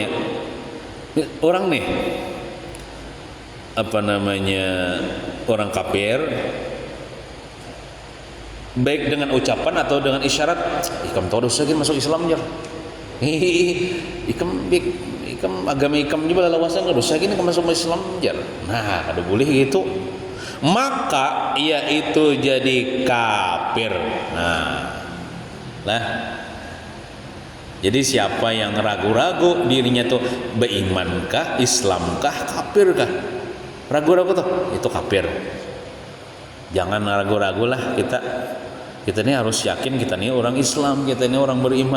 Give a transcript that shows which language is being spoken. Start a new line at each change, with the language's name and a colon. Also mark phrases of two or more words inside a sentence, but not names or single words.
Banjar: Orang nih orang kafir baik dengan ucapan atau dengan isyarat, ikam tahu dosa gini masuk Islam jar. Ikam agama ikam juga lawasan dosa gini masuk Islam jar.
Indonesian: Nah, kada boleh gitu. Maka ia itu jadi kafir. Nah, jadi siapa yang ragu-ragu dirinya tuh berimankah, Islamkah, kafirkah? Ragu-ragu tuh itu kafir. Jangan ragu-ragu lah kita ini harus yakin kita ini orang Islam, kita ini orang beriman.